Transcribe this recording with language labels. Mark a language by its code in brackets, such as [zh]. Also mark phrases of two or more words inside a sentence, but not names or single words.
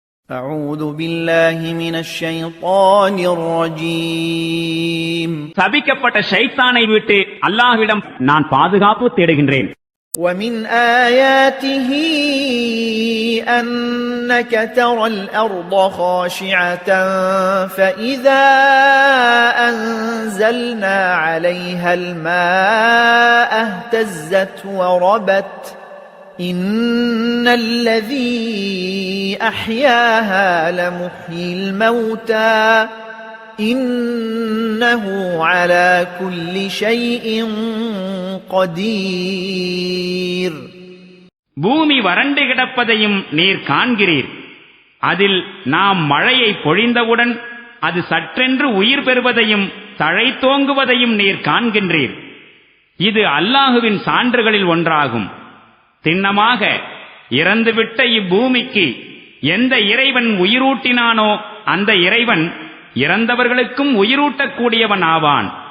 [ar] أعوذ بالله من الشيطان الرجيم [ta] சபிக்கப்பட்ட ஷைத்தானை விட்டு அல்லாஹ்விடம் நான் பாதுகாப்பு தேடுகின்றேன். [ar] ومن آياته أنك ترى الأرض خاشعة فإذا أنزلنا عليها الماء اهتزت وربت إن الذي أحياها لمحيي الموتى إنه على كل شيء قدير. [ta] பூமி வறண்டு கிடப்பதையும் நீர் காண்கிறீர். அதில் நாம் மழையை பொழிந்தவுடன் அது சற்றென்று உயிர் பெறுவதையும் தழைத்தோங்குவதையும் நீர் காண்கின்றீர். இது அல்லாஹுவின் சான்றுகளில் ஒன்றாகும். திண்ணமாக இறந்துவிட்ட இப்பூமிக்கு எந்த இறைவன் உயிரூட்டினானோ அந்த இறைவன் இறந்தவர்களுக்கும் உயிரூட்டக்கூடியவன் ஆவான்.